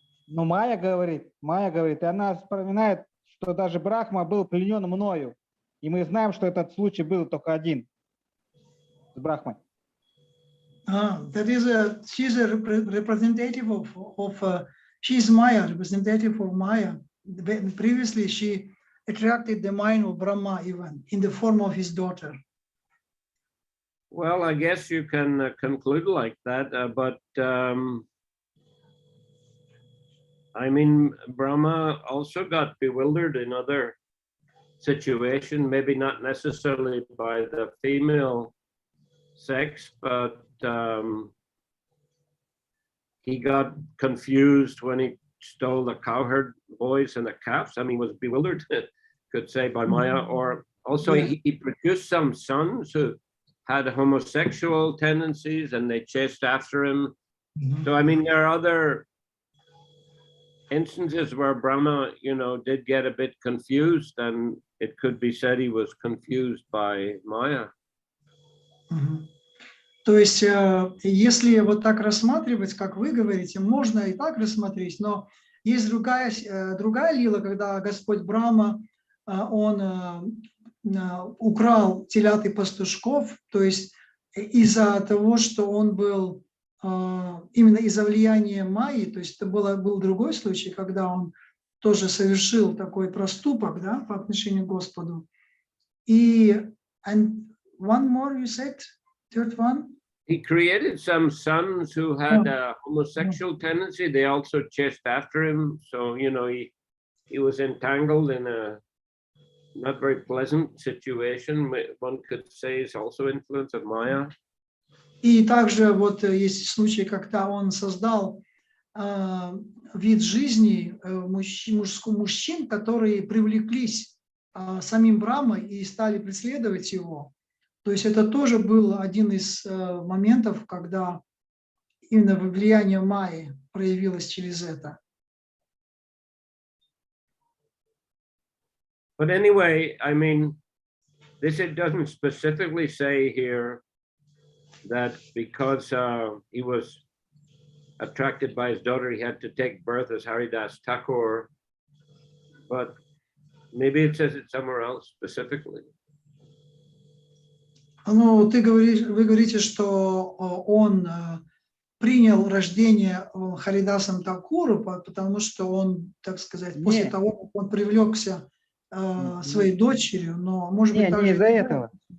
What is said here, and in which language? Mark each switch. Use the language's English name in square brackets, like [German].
[Russian] Майя говорит, и она вспоминает, что даже Брахма был пленен мною. И мы знаем, что этот случай был только один с Брахмой. [English] That is she's a representative of she's Maya, representative of Maya. Previously, she attracted the mind of Brahma even in the form of his daughter. Well, I guess you can conclude like that, but I mean, Brahma also got bewildered in other situations, maybe not necessarily by the female sex, but he got confused when he stole the cowherd boys and the calves. I mean, was bewildered, could say, by Maya. Or also he produced some sons who had homosexual tendencies and they chased after him. So, I mean, there are other instances where Brahma, did get a bit confused, and it could be said he was confused by Maya. [Russian] То есть, если вот так рассматривать, как вы говорите, можно и так рассмотреть, но есть другая лила, когда Господь Брахма, он украл телят и пастушков, то есть из-за того, что он был именно из-за влияния Майи, то есть это был другой случай, когда он тоже совершил такой проступок, да, по отношению к Господу. [English] And one more you said, third one? He created some sons who had a homosexual tendency. They also chased after him. So, he was entangled in a not very pleasant situation. One could say is also influence of Maya. [Russian] И также вот есть случаи, когда он создал вид жизни мужчин, которые привлеклись самим Брахмой и стали преследовать его. То есть это тоже был один из моментов, когда именно влияние Майи проявилось через это. [English] But anyway, I mean, it doesn't specifically say here that because he was attracted by his daughter, he had to take birth as Haridas Thakur, but maybe it says it somewhere else specifically. [Russian] Ну, вы говорите, что он принял рождение Харидасом Такуру, потому что он, так сказать, после того, как он привлекся своей дочерью, но, может быть, также... Не из-за этого.